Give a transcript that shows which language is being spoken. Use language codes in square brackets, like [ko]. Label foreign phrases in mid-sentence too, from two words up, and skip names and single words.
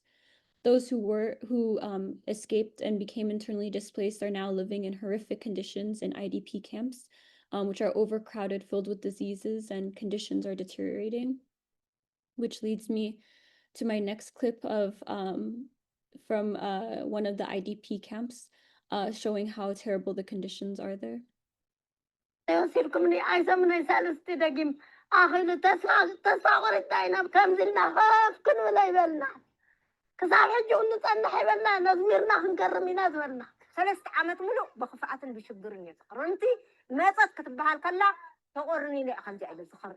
[en] Those who escaped and became internally displaced are now living in horrific conditions in IDP camps, which are overcrowded, filled with diseases, and conditions are deteriorating. Which leads me to my next clip of from one of the IDP camps, showing how terrible the conditions are there. [ti] ክሳብ ሕጂ ንፀንሕ ይበልና ነዝሚርና ክንገርም ኢና ዝበልና 3 ዓመት ሙሉእ ብኽፍኣትን ብሽግርን እዩ ክረምቲ መፀት ክትበሃል ከላ ተቆርኒ ኢለ ከምዚ ኢለ ዝኸርብ